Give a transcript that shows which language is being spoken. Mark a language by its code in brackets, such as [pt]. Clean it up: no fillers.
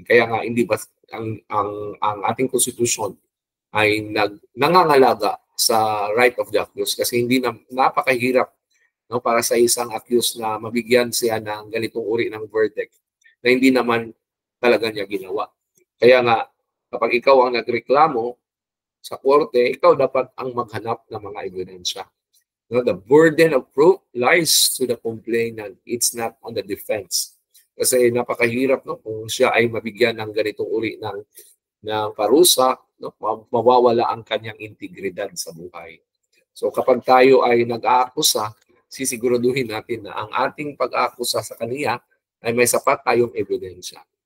[tl] Kaya nga hindi ba ang ating konstitusyon ay nangangalaga sa [en] right of the accused [tl] kasi hindi napakahirap, no, para sa isang accused na mabigyan siya ng ganitong uri ng verdict na hindi naman talaga niya ginawa. Kaya nga kapag ikaw ang nagreklamo sa korte, ikaw dapat ang maghanap ng mga ebidensya. [en] No, the burden of proof lies to the complainant. It's not on the defense. [tl] Kasi napakahirap, no, kung siya ay mabigyan ng ganitong uri ng parusa, no, mawawala ang kanyang integridad sa buhay. So kapag tayo ay nag-aakusa, sisiguraduhin natin na ang ating pag-aakusa sa kaniya ay may sapat tayong ebidensya.